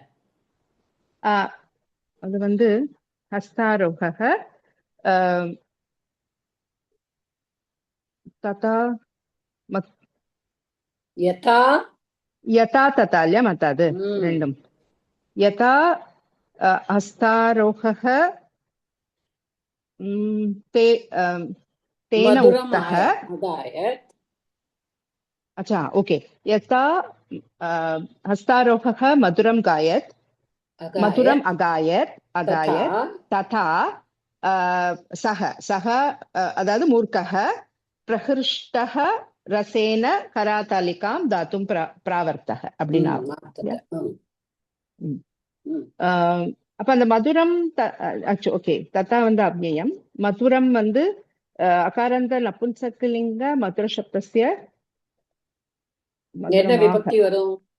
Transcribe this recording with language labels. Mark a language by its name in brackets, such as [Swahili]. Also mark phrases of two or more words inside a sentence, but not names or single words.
[Tamil] அது வந்து [Sanskrit] हस्तारोह तथा யதா यथा तथा [Tamil] இல்லையா மத்தா, அது ரெண்டும். [Sanskrit] यथा हस्तारोह तेन उक्तः. [Hindi] अच्छा ओके. [Sanskrit] यथा हस्तारोहः मधुरं गायत्, मधुरम् अगायत् तथा सः अदावदु मूर्खः प्रहृष्टः रसेन करातालिकां दातुं प्रावर्तः அப்படினா. [Tamil] அப்ப அந்த மதுரம் ஓகே ததா வந்து அவ்யயம். [Sanskrit] மதுரம் வந்து अकारान्त नपुंसकलिङ्ग मधुर शब्दस्य [Tamil] என்ன விபக்தி வரும்?